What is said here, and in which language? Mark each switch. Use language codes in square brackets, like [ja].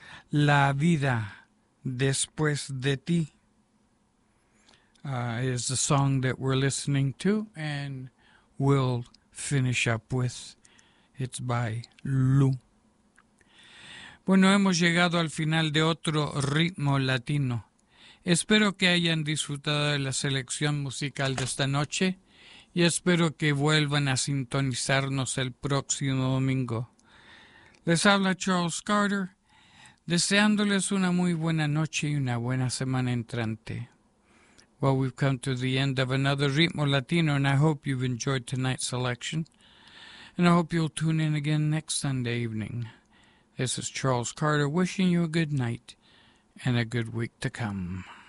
[en] La vida después de ti is the song that we're listening to and we'll finish up with. It's by Lou. [es] Bueno, hemos llegado al final de otro ritmo latino. Espero que hayan disfrutado de la selección musical de esta noche y espero que vuelvan a sintonizarnos el próximo domingo. Les habla Charles Carter, deseándoles una muy buena noche y una buena semana entrante. [en] Well, we've come to the end of another ritmo latino, and I hope you've enjoyed tonight's selection. And I hope you'll tune in again next Sunday evening. This is Charles Carter wishing you a good night and a good week to come.